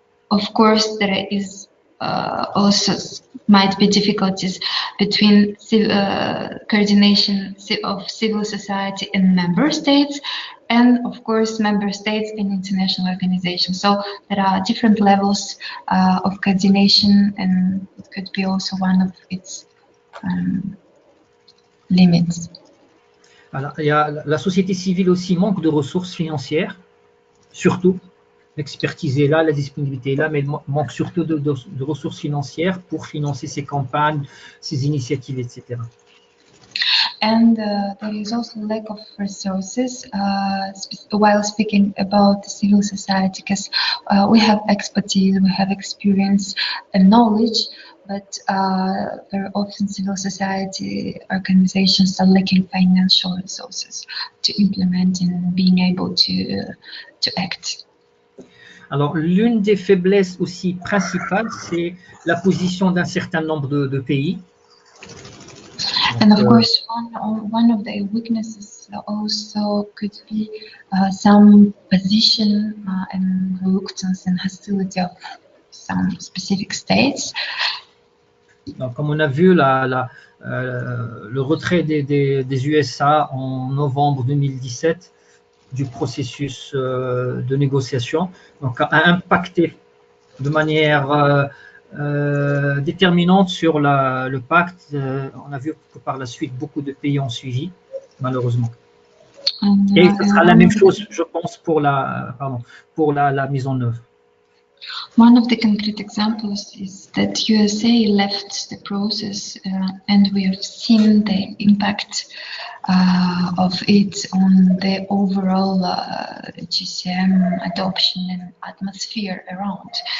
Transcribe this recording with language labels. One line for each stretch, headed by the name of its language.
English: Of course, there is also might be difficulties between coordination of civil society and member states, and of course member states and international organizations. So there are different levels of coordination, and it could be also one of its limits.
French: Voilà. Il y a, la société civile aussi manque de ressources financières, surtout. L'expertise est là, la disponibilité est là, mais il manque surtout de ressources financières pour financer ces campagnes, ces initiatives, etc.
English: And there is also lack of resources while speaking about the civil society, because we have expertise, we have experience and knowledge, but very often civil society organizations are lacking financial resources to implement and being able to act.
French: Alors, l'une des faiblesses aussi principales, c'est la position d'un certain nombre de pays.
English: And of course, one of the weaknesses also could be some position and reluctance and hostility of some specific states.
French: Donc, comme on a vu, le retrait des USA en novembre 2017 du processus de négociation, donc a impacté de manière déterminante sur le pacte. On a vu que par la suite, beaucoup de pays ont suivi, malheureusement. Et ce sera la même chose, je pense, pour la mise en œuvre.
English: One of the concrete examples is that USA left the process, and we have seen the impact of it on the overall GCM adoption and atmosphere around.